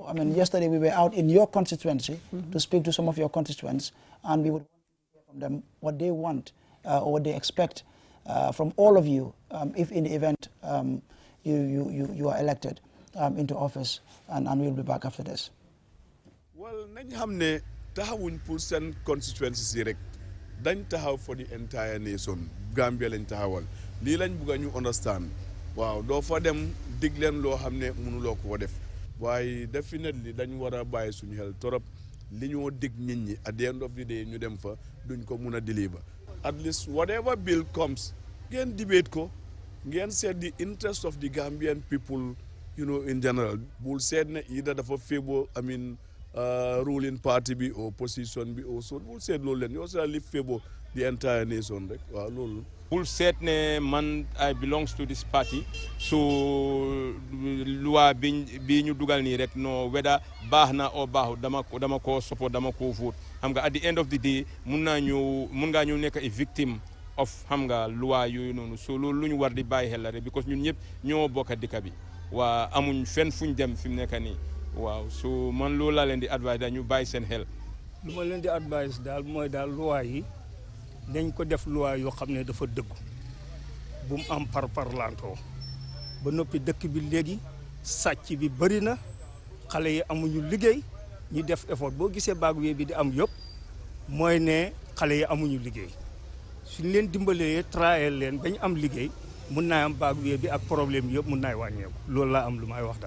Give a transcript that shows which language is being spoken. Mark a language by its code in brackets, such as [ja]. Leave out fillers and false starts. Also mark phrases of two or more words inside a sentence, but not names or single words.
[en] I mean, yesterday we were out in your constituency to speak to some of your constituents, and we would want to hear from them what they want or what they expect from all of you if in the event you are elected into office, and we'll be back after this. Well, [wo] nañ xamne taxawuñ pour sen constituency si rek dañ taxaw [en] for the entire nation. [wo] Gambia lañ taxawal li lañ bëgg ñu understand. Waaw do fa dem dig leen loo xam ne mënuloo ko def waaye definitely dañ war a bàyyi suñu xel torop li ñoo dig nit ñi [en] at the end of the day [wo] ñu dem fa duñ ko mun a deliver. [en] At least whatever bill comes [wo] ngeen debate ko ngeen seet [en] the interest of the Gambian people, you know, in general. [wo] Bul seet ne either dafa favor, [en] I mean, ruling party [wo] bi or opposition bi or so. Bul seet loolu leen yoo sa li [en] favor the entire nation [wo] rek waaw loolu. Bul seet ne man [en] I belongs to this party [wo] so loi bi ñu dugal nii rek no whether baax na o baaxut dama ko support dama ko vote xam nga [en] at the end of the day [wo] mun ngaa ñu nekk a victim of xam nga loi yooyu noonu so loolu lu ñu war di bàyyi xel la rek because ñun ñëpp ñoo bokk dëkk bi waa amuñ fenn fuñ dem fi mu nekk nii waaw so man loolu laa leen di advice daal ñu bàyyi seen xel. lu ma leen di advice daal mooy daal loi yi dañ ko def loi yoo xam ne dafa dëggu bu mu am parparlantoo ba noppi dëkk bi léegi sàcc bi bëri na xale yi amuñu liggéey ñu def effort boo gisee baag bi di am yëpp mooy ne xale yi amuñu liggéey suñ leen dimbalee traayal leen bañ am liggéey mun naa am baag bi ak problème yëpp mun naay wàññeeku loolu laa am lu may wax daal.